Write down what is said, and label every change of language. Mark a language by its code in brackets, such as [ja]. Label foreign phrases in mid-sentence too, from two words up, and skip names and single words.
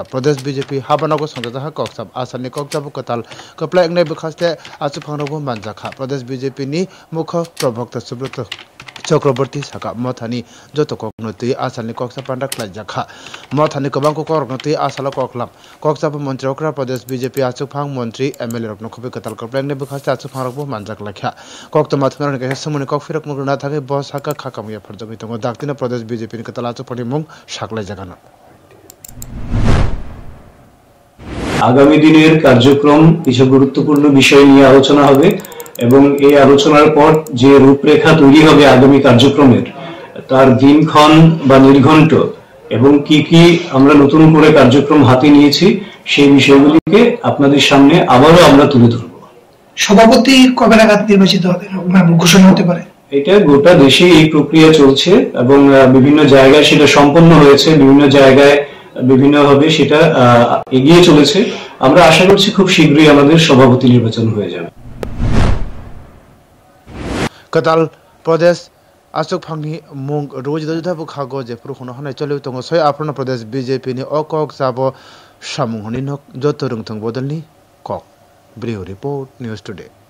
[trp] Pradesh BJP habanago sangka jaka kokchap asani kokchap Katal kaplai angnai bukhaste asuk phang rogo manjaka Pradesh BJP ni mukha prabhakta Subrata Chakraborty Saka Mathani joto koknoti asani koksa pandak lajaka Mathani kabangko kornoti asala koklam koksa mantri okra Pradesh BJP asuk phang mantri MLA rokno khobe Katal koplang ne bukhasta asuk phang rokbo manjak lakha kokta mathana ne samuni kokfirok mugna thake bos haka khakamiya pharjogi tongo daktina Pradesh BJP ni Katal asuk phani mung saklai jagana [bn] আগামী দিনের কার্যক্রম কিছু গুরুত্বপূর্ণ বিষয় নিয়ে আলোচনা হবে এবং এই আলোচনার পর যে রূপরেখা তৈরি হবে আগামী কার্যক্রমের তার দিনক্ষণ বা নির্ঘণ্ট এবং কি আমরা নতুন করে কার্যক্রম হাতে নিয়েছি সেই বিষয়গুলিকে আপনাদের সামনে আবারো আমরা তুলে ধরব সভাপতি কবে নাগাদ নির্বাচিত হবে ঘোষণা হতে পারে এটা গোটা দেশে এই প্রক্রিয়া চলছে এবং বিভিন্ন জায়গায় সেটা সম্পন্ন হয়েছে বিভিন্ন জায়গায় বিভিন্ন ভাবে সেটা এগিয়ে চলেছে আমরা আশা করছি খুব শীঘ্রই আমাদের সভাপতি নির্বাচন হয়ে যাবে [trp] Katal Pradesh asuk phangni mung rojda bukhago je purukhono hanai cholu tongo soi aprona Pradesh BJP ni okok sabo samung honi nok joto rungthang bodalni kok [en] Bureau Report News Today